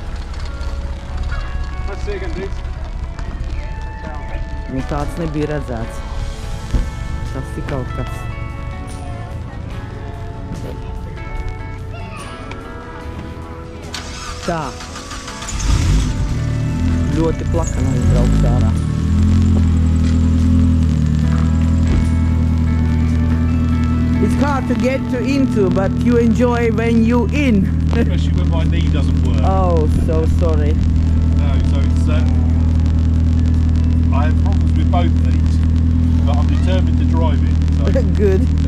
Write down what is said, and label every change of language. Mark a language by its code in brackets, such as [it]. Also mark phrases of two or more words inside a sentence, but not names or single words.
[lv] Nu tāds nebija redzēts. Tas ir kaut kas. Tā. Ļoti plakana izbraukt ārā. [en] It's hard to get into, but you enjoy when you in. Especially when my knee doesn't work. Oh, so sorry. No, so it's I have problems with both knees, but I'm determined to drive it. So. Good.